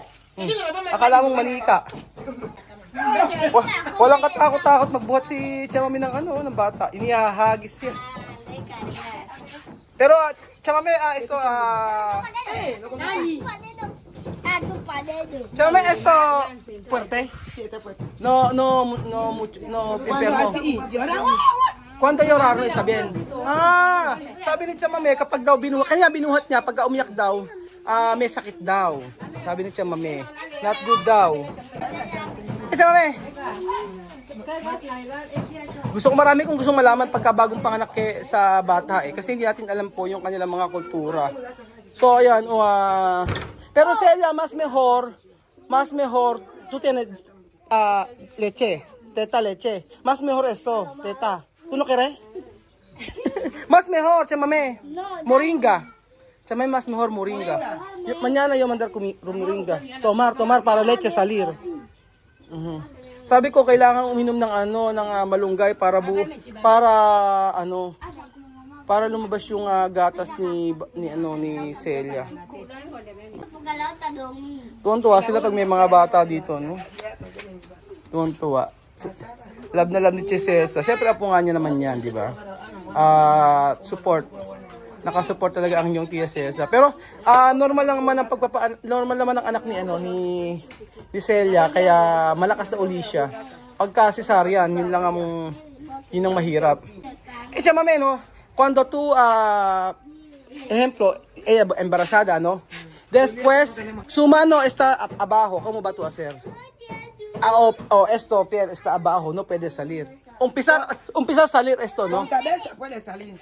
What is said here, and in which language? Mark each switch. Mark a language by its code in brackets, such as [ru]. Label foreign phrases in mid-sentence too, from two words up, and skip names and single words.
[tl] Akala mong mali ka. Walang katakot-takot magbuhat si Chamami ng ng bata. Inihahagis siya. Pero, Chamami, Chamami, [es] esto, fuerte. Sí, está fuerte. No, mucho, no, enfermo. Así, llora. Cuando llorar, no está bien. [tl] Sabi ni Chamame, kapag daw binuhat niya, pag umiyak daw, may sakit daw. Sabi ni Chamame, [en] not good [tl] daw. Chamame! Marami kong gustong malaman pagka bagong panganak sa bata eh. Kasi hindi natin alam po yung kanilang mga kultura. [es] So, [tl] ayan, pero [es] Celia, mas mejor, tú tienes leche, teta leche. Más mejor esto, teta. ¿Tú no quieres? Más mejor, chamame. Moringa. Chamame, más mejor moringa. Mañana yo mandar moringa. Tomar para leche salir. [tl] Sabi ko kailangan uminom ng malunggay para lumabas yung gatas ni Celia. Tuwan-tuwa sila pag may mga bata dito, no? Tuwan-tuwa. Love na love ni Cesar. Siyempre, apo nga niya naman yan, di ba? Support. Nakasupport talaga ang inyong Tia Cesar. Pero, normal naman ang anak ni Celia, kaya malakas na uli siya. Pagka cesarean, yun ang mahirap. Siya mame, no? [es] Cuando tú, ejemplo, ella embarazada, ¿no? Después, su mano está abajo. ¿Cómo va tú a hacer? Esto, piel, está abajo, no puede salir. Empezar a salir esto, ¿no? Con cabeza puede salir.